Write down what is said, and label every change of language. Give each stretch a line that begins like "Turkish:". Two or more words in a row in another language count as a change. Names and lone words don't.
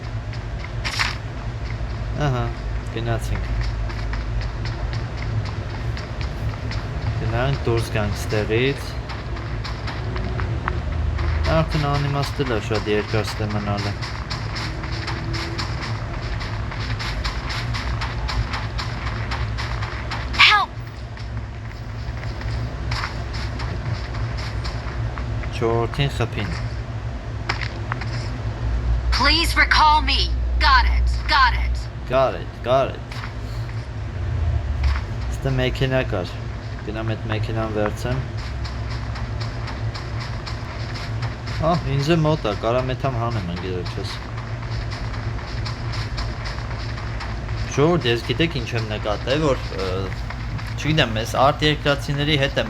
Armenian: ահա, գնացինք, գնանք դուրս գանք ստեղից, արդեն անիմաստել է շատ երկար ստե մնալ է, չորրորդին խփին,
English: Please recall me. Got it. Got it. Got it.
Armenian: Ստե մեքենա կար, գնամ այդ մեքենան վերցեմ, ինձ է մոտ է, կարամ էթամ հանեմ ընգերոք չես, ժողովուրդ ես գիտեք ինչ եմ նկատել, որ չգիտեմ, ես արդ երկրացիների հետ եմ